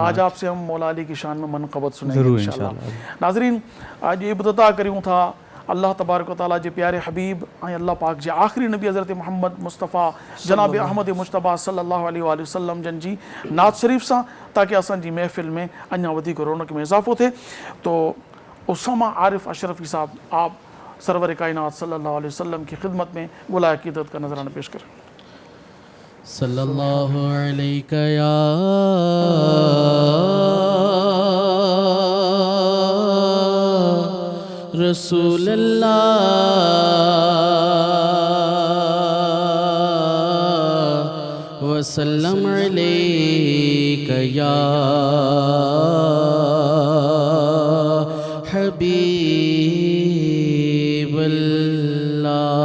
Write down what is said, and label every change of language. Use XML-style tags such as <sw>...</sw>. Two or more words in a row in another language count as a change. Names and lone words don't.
<ur>آج آپ سے ہم مولا علی کی شان میں منقبت سنیں گے ضرور انشاءاللہ.</ur> <sd>ناظرین، آج ابتدا کریوں تھا</sd> <ar>اللہ تبارک و تعالیٰ</ar> <sd>جے پیارے حبیب اللہ پاک جے آخری نبی حضرت محمد مصطفیٰ جناب احمد مجتبیٰ</sd> <ar>صلی اللہ علیہ وآلہ وسلم</ar> <sd>جن جی نعت شریف سا، تاکہ اسان جی محفل میں اñا ودھیک رونق میں اضافو تھے.</sd> <ur>تو اسامہ عارف اشرفی صاحب، آپ سرور کائنات</ur> <ar>صلی اللہ علیہ وسلم</ar> <ur>کی خدمت میں گلہ عقیدت کا نظرانہ پیش کریں.</ur> <ar>صلی اللہ علیہ یا رسول اللہ وسلم علیک یا حبیب اللہ.</ar>